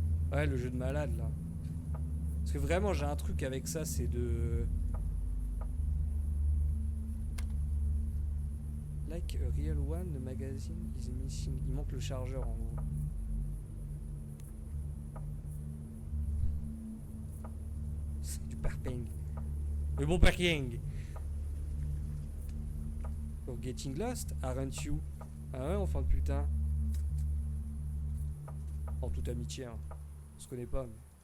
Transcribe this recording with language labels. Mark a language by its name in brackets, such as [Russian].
[French] Ouais, le jeu de malade là. Parce que vraiment j'ai un truc avec ça, c'est de... [English] Like a real one, the magazine is missing. [French] Il manque le chargeur en gros. C'est du parking. Le bon parking. [English] For getting lost, aren't you? [French] Ah ouais, enfant de putain. En toute amitié, hein. On se connaît pas, mais...